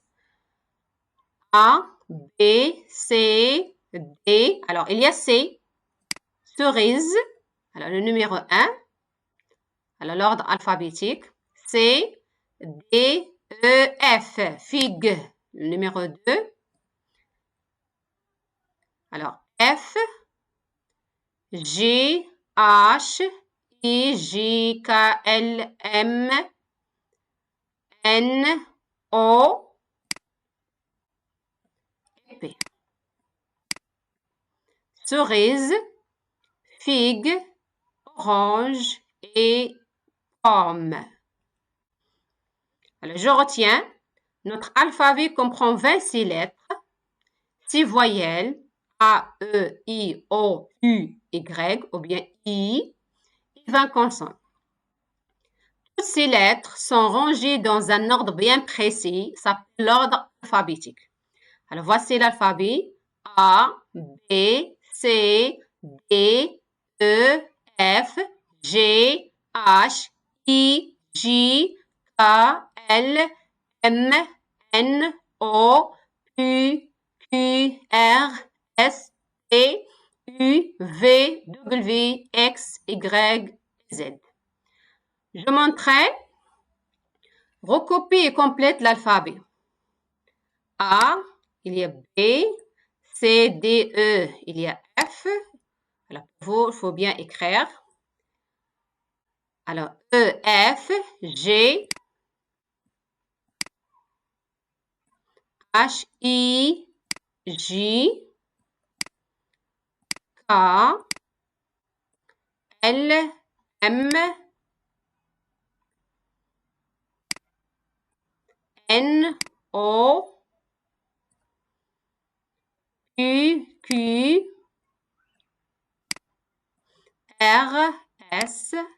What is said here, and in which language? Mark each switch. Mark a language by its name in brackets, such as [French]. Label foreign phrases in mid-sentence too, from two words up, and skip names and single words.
[French] A, B, C, D. Alors, il y a C, cerise. Alors, le numéro 1. Alors, l'ordre alphabétique. C, D, E, F. Figue, le numéro 2. Alors, F, G, H, I, J, K, L, M, N, O, P. Cerise, figue, orange et pomme. Alors, je retiens, notre alphabet comprend 26 lettres, 6 voyelles, A, E, I, O, U, Y, ou bien I, et 20 consonnes. Toutes ces lettres sont rangées dans un ordre bien précis, ça s'appelle l'ordre alphabétique. Alors, voici l'alphabet. A, B, C, D, E, F, G, H, I, J, K, L, M, N, O, Q, Q, R, S, T, U, V, W, X, Y, Z. Je montrerai. Recopie et complète l'alphabet. A, il y a B, C, D, E, il y a F. Alors, il faut bien écrire. Alors, E, F, G, H, I, J, K, L, M, N, O, Q, Q, R, S,